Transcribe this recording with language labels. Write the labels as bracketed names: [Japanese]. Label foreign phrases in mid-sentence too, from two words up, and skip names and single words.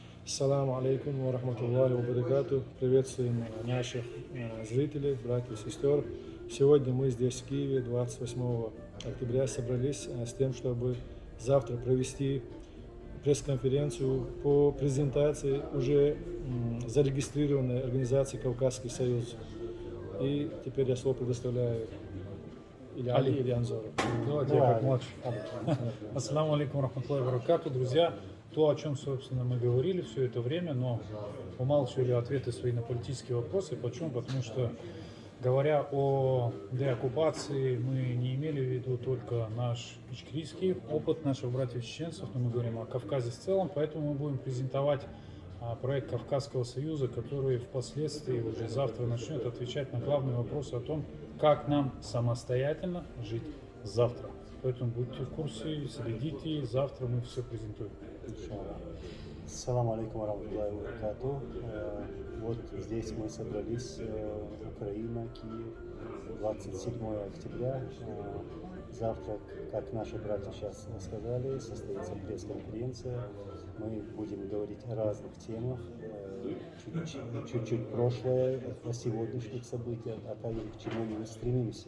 [Arabic] السلام عليكم ورحمة الله وبركاته. [Russian] Приветствуем наших зрителей, братьев и сестер. Сегодня мы здесь, в Киеве, 28 октября, собрались с тем, чтобы завтра провести пресс-конференцию по презентации уже зарегистрированной организации «Кавказский союз». И теперь я слово предоставляю или Анзору. Давайте я как младший. [Arabic] السلام عليكم رحمة الله وبركاته. [Russian] Друзья, то, о чем, собственно, мы говорили все это время, но умалчивали ответы свои на политические вопросы. Почему? Потому что, говоря о деоккупации, мы не имели в виду только наш ичкерийский опыт наших братьев-чеченцев, но мы говорим о Кавказе в целом, поэтому мы будем презентовать проект Кавказского союза, который впоследствии уже завтра начнет отвечать на главные вопросы о том, как нам самостоятельно жить завтра. Поэтому будьте в курсе, следите, завтра мы все презентуем. [Arabic] السلام عليكم ورحمة الله وبركاته. [Russian] Вот здесь мы собрались, Украина, Киев, 27 октября. Завтра, как наши братья сейчас сказали, состоится пресс-конференция. Мы будем говорить о разных темах, чуть-чуть прошлое, о сегодняшних событиях, а также к чему мы стремимся.